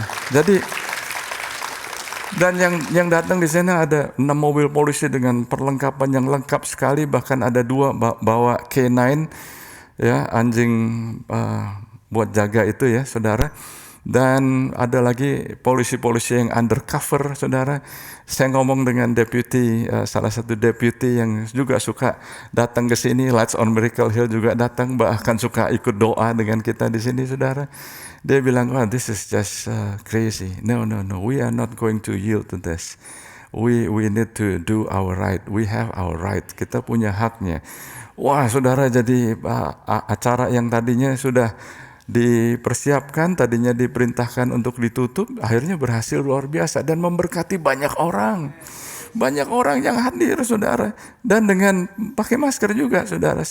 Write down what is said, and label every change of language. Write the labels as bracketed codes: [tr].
[id] Jadi dan yang datang di sana ada 6 mobil polisi dengan perlengkapan yang lengkap sekali, bahkan ada 2 bawa K9 ya, anjing buat jaga itu ya, saudara. Dan ada lagi polisi-polisi yang undercover, saudara. Saya ngomong dengan deputy, salah satu deputy yang juga suka datang ke sini, Lights on Miracle Hill juga datang, bahkan suka ikut doa dengan kita di sini, saudara. Dia bilang, [en] "Wah, this is just crazy. No, we are not going to yield to this. We need to do our right. We have our right. [id] Kita punya haknya." Wah, saudara, jadi acara yang tadinya sudah dipersiapkan, tadinya diperintahkan untuk ditutup, akhirnya berhasil luar biasa dan memberkati banyak orang yang hadir, saudara, dan dengan pakai masker juga, saudara.